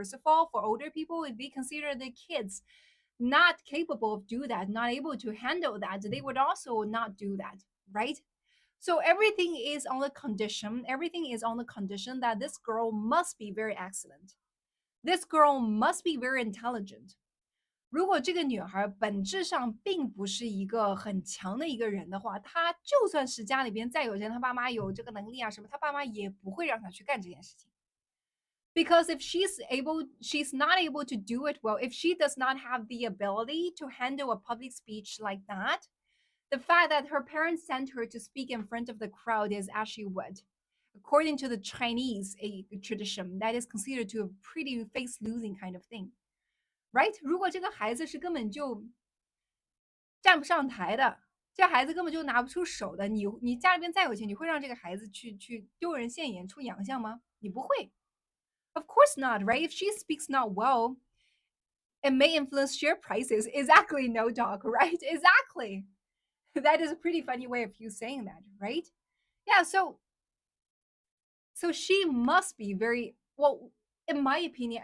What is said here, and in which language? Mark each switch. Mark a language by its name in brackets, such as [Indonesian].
[English] First of all, for older people, if they consider their kids not capable of do that, not able to handle that, they would also not do that, right? So everything is on the condition. Everything is on the condition that this girl must be very excellent. This girl must be very intelligent. [Chinese] 如果这个女孩本质上并不是一个很强的一个人的话，她就算是家里边再有钱，她爸妈有这个能力啊什么，她爸妈也不会让她去干这件事情。 [English] Because if she's not able to do it well, if she does not have the ability to handle a public speech like that, the fact that her parents sent her to speak in front of the crowd is as she would. According to the Chinese tradition, that is considered to a pretty face losing kind of thing. Right？ [Chinese] 如果这个孩子是根本就站不上台的，这孩子根本就拿不出手的，你家里边再有钱，你会让这个孩子去丢人现眼、出洋相吗？你不会。 [English] Of course not, right? If she speaks not well, it may influence share prices. Exactly, no dog, right? Exactly. That is a pretty funny way of you saying that, right? Yeah, so she must be very well, in my opinion.